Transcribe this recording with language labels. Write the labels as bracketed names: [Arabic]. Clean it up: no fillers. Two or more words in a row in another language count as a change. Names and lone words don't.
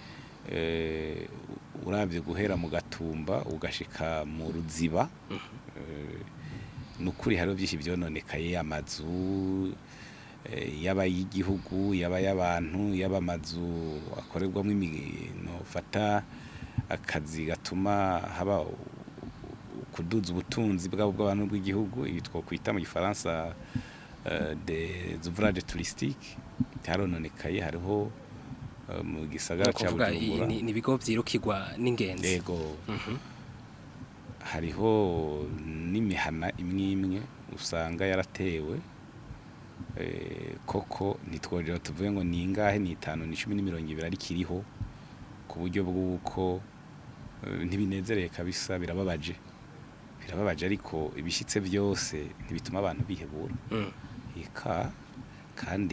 [Rundi] Uravye guhera mu Gatumba ugashika mu Ruziba, nukuri hari byinshi byononekaye, amazu yaba y'igihugu yaba y'abantu yaba amazu akorerwamo imino fata akazi gatuma haba kuduza ubutunzi bw'abantu bw'igihugu, ibi twokwita mu gifaransa [French] des ouvrages touristiques. [Rundi] Harononekaye, hariho mu gisagara cya Bujumbura ni bigo byirukirwa n'ingenzi. Yego. Hariho n'imihana imwe usanga yaratewe koko ntitwoje tuvuye ngo ni ingahe ni 5 ni 10 ni 20 ari kiriho ku buryo bw'uko ntibinezereye kabisa birababaje ariko ibishitse byose ntibituma abantu bihebura kandi